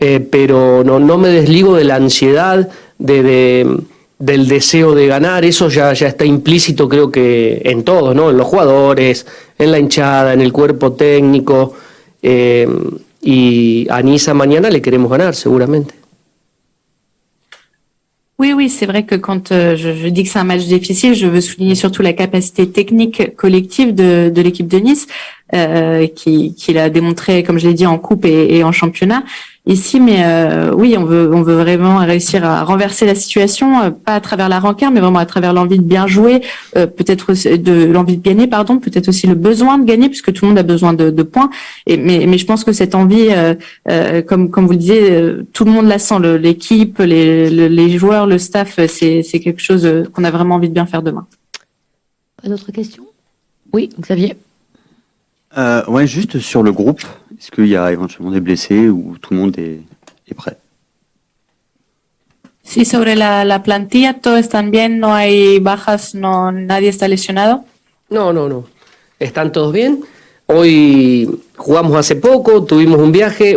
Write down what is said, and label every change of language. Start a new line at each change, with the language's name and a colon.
Spanish: pero no me desligo de la ansiedad, del deseo de ganar, eso ya está implícito creo que en todos, ¿no? En los jugadores, en la hinchada, en el cuerpo técnico, y a Niza mañana le queremos ganar, seguramente.
French: Oui, c'est vrai que quand je dis que c'est un match difficile, je veux souligner surtout la capacité technique collective de l'équipe de Nice, qui l'a démontré, comme je l'ai dit, en coupe et en championnat ici. Mais oui, on veut vraiment réussir à renverser la situation, pas à travers la rancœur, mais vraiment à travers l'envie de bien jouer, peut-être l'envie de gagner, peut-être aussi le besoin de gagner, puisque tout le monde a besoin de points. Mais je pense que cette envie, comme vous le disiez, tout le monde la sent, l'équipe, les joueurs, le staff, c'est quelque chose qu'on a vraiment envie de bien faire demain. Pas d'autres questions? Oui, Xavier. Ouais, juste sur le groupe, est-ce qu'il y a éventuellement des blessés ou tout le monde est prêt?
Spanish: Sí, sobre la plantilla, ¿todo están bien? ¿No hay bajas? ¿Nadie está lesionado? No. Están todos bien. Hoy jugamos hace poco, tuvimos un viaje.